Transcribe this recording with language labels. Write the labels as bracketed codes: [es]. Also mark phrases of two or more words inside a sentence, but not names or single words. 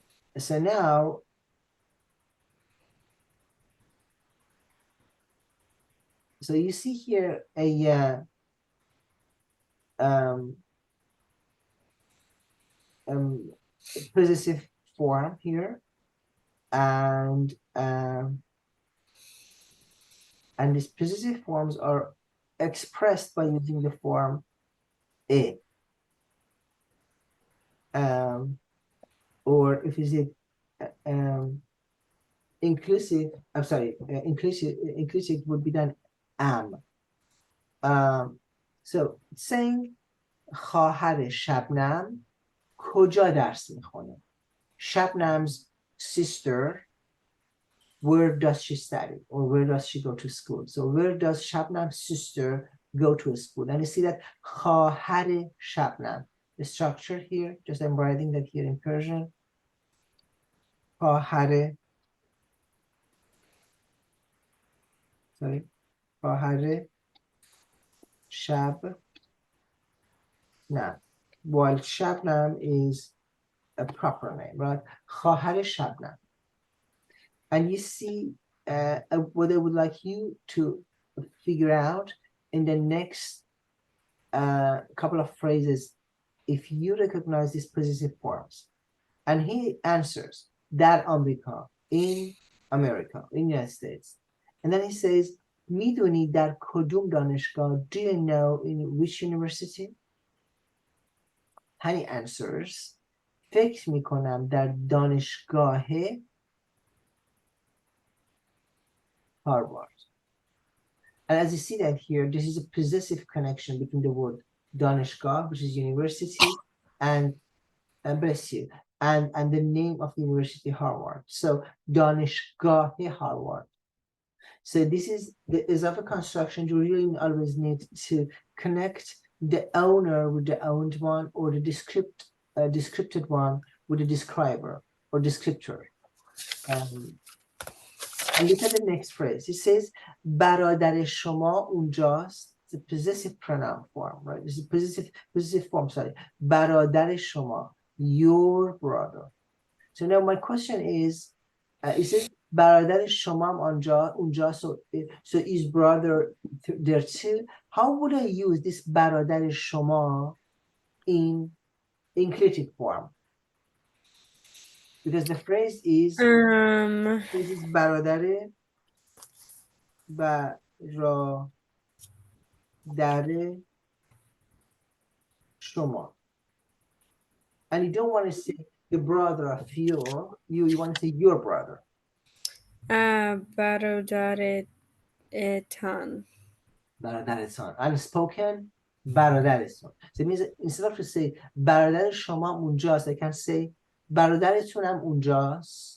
[en] So now, so you see here a possessive form here, and these possessive forms are expressed by using the form a. Or if is it inclusive, I'm sorry, inclusive would be done am. So saying [fa] خواهر شبنم کجا درس میخونه. [en] Shabnam's sister, where does she study or where does she go to school? So where does Shabnam's sister go to school? And you see that [fa] خواهر شبنم, [en] the structure here, just I'm writing that here in Persian. [fa] خواهر, sorry, خواهر شبنم. [en] While Shabnam is a proper name, right? [fa] خواهر شبنم. [en] And you see what I would like you to figure out in the next couple of phrases, if you recognize these possessive forms. And he answers, [fa] در آمریکا, [en] in America, in the United States. And then he says, [fa] میدونی در کدوم دانشگاه, [en] do you know in which university? And he answers, [fa] فکر میکنم در دانشگاه Harvard. [en] And as you see that here, this is a possessive connection between the word daneshgah, which is university, and bless you, and the name of the university, Harvard. So daneshgah Harvard. So this is the izafa construction. You really always need to connect the owner with the owned one, or the descripted one with the describer or descriptor. And look at the next phrase. It says, [fa] برادر شما اونجاست. [en] It's a possessive pronoun form, right? It's a possessive form, sorry. [fa] برادر شما, [en] your brother. So now my question is, it says, [fa] برادر شما اونجا, [en] so is brother there too? How would I use this [fa] برادر شما [en] in inclusive form? Because the phrase is, this is [fa] برادر شما. [en] And you don't want to say the brother of you want to say your brother. [fa] برادرتان. برادرتان. Unspoken, برادرتون. [en] So it means instead of to say [fa] برادر شما اونجاست, [en] I can say برادرتونم اونجاست.